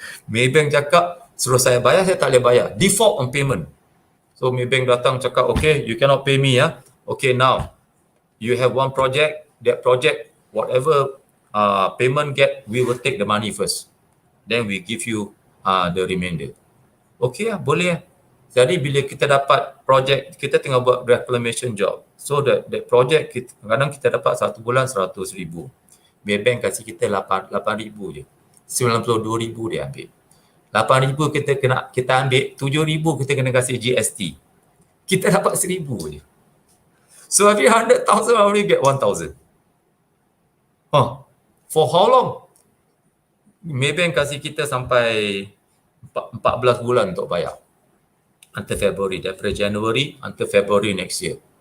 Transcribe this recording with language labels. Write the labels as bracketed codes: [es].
[ms] Maybank cakap, suruh saya bayar, saya tak boleh bayar. [en] Default on payment. So Maybank [ms] datang cakap, [en] okay, you cannot pay me. Okay, now, you have one project, that project, whatever payment get, we will take the money first. Then we give you the remainder. [ms] Okay lah, boleh lah. Jadi bila kita dapat projek, kita tengah buat [en] reclamation job. So that project, [ms] kadang kita dapat satu bulan 100,000. Maybank kasih kita 8,000 je. 92,000 dia ambil. 8,000 kita ambil, 7,000 kita kena kasih GST. Kita dapat 1,000 je. [en] So every 100,000 I only get 1,000. For how long? [ms] Maybank kasih kita sampai 14 bulan untuk bayar. [en] Until February, daripada January until February next year.